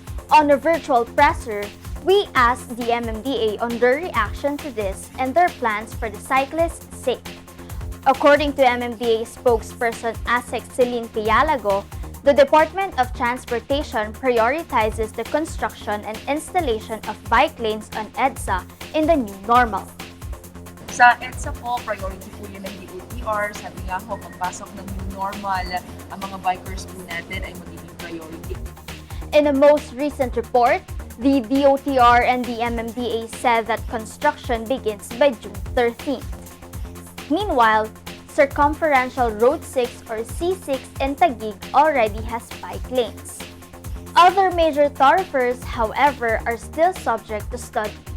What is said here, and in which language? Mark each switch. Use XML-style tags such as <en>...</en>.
<en>On a virtual presser, we asked the MMDA on their reaction to this and their plans for the cyclists' sake. According to MMDA spokesperson ASEC Celine Pialago, the Department of Transportation prioritizes the construction and installation of bike lanes on EDSA in the new normal.</en> <tl>Sa EDSA po, priority po yun ng DOTR. Sabi nga ho, pagpasok ng new normal, ang mga bikers po natin ay magiging priority.</tl> <en>In a most recent report, the DOTR and the MMDA said that construction begins by June 13th. Meanwhile, Circumferential Road 6 or C6 in Taguig already has bike lanes. Other major thoroughfares, however, are still subject to study.</en>